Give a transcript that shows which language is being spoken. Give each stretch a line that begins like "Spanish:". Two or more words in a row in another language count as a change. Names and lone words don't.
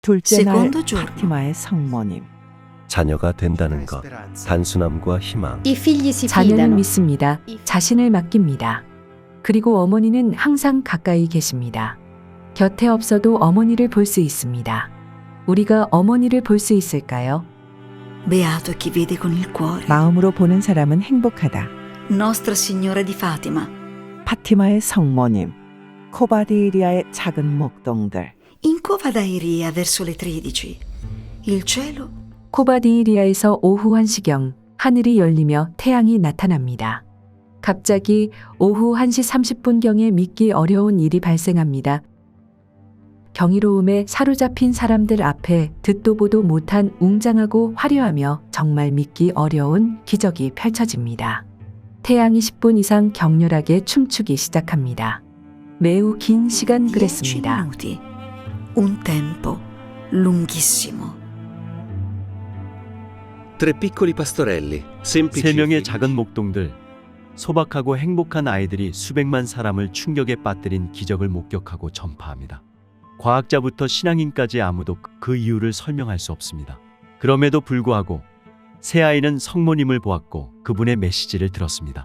Korean: 둘째 날
Italian: Secondo giorno.
Korean: 파티마의 성모님. 자녀가 된다는 것, 단순함과 희망.
Italian: I figli si
Korean: 자녀는 fidano. 믿습니다. 자신을 맡깁니다. 그리고 어머니는 항상 가까이 계십니다. 곁에 없어도 어머니를 볼 수 있습니다. 우리가 어머니를 볼 수 있을까요?
Italian: Beato chi vede con il cuore.
Korean: 마음으로 보는 사람은 행복하다.
Italian: Nostra Signora di Fatima.
Korean: 파티마의 성모님. 코바디리아의 작은 목동들.
Italian: In cova d'Airia verso le 13. Il cielo
Korean: 코바디리아에서 오후 1시경 하늘이 열리며 태양이 나타납니다. 갑자기 오후 1시 30분경에 믿기 어려운 일이 발생합니다. 경이로움에 사로잡힌 사람들 앞에 듣도 보도 못한 웅장하고 화려하며 정말 믿기 어려운 기적이 펼쳐집니다. 태양이 10분 이상 격렬하게 춤추기 시작합니다. 매우 긴 시간 10 그랬습니다.
Italian: minuti. Un tempo lunghissimo. Tre piccoli pastorelli, semplici.
Korean: 세 e 명의 felici. 작은 목동들, 소박하고 행복한 아이들이 수백만 사람을 충격에 빠뜨린 기적을 목격하고 전파합니다. 과학자부터 신앙인까지 아무도 그 이유를 설명할 수 없습니다. 그럼에도 불구하고 새 아이는 성모님을 보았고 그분의 메시지를 들었습니다.